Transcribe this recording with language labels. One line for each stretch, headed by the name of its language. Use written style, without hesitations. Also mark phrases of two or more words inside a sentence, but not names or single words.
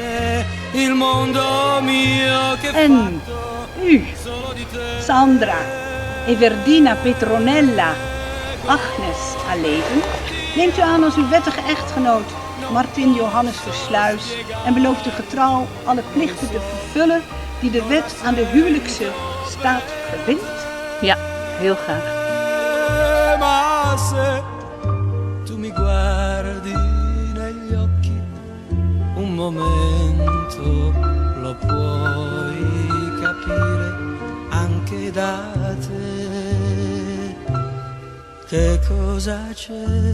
Dutch: En u, Sandra Everdina Petronella Agnes Aleven, neemt u aan als uw wettige echtgenoot Martin Johannes Versluis en belooft u getrouw alle plichten te vervullen die de wet aan de huwelijkse staat verbindt? Ja, heel graag.
Italian: Ma se tu mi guardi negli occhi un momento lo puoi capire anche da te. Che cosa c'è?